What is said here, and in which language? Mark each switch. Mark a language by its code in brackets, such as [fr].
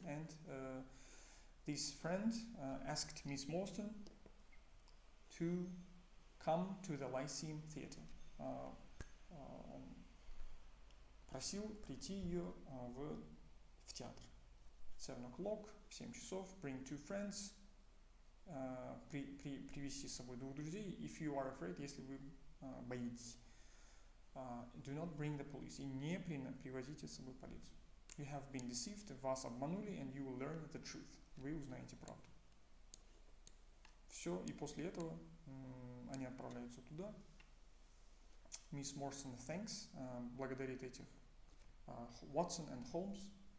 [en] And this friend asked Miss Morstan to come to the Lyceum Theatre. [ru] Он просил прийти ее в театр. [en] 7 o'clock, [ru] в 7 часов, [en] bring 2 friends, [ru] привести с собой 2 друзей, [en] if you are afraid, [ru] если вы боитесь. [en] Do not bring the police. [ru] И не привозите с собой полицию. [en] You have been deceived, [ru] вас обманули, [en] and you will learn the truth. [ru] Вы узнаете правду. Все, и после этого они отправляются туда. [en] Miss Morrison thanks, [ru] благодарит этих [en] Watson and Holmes.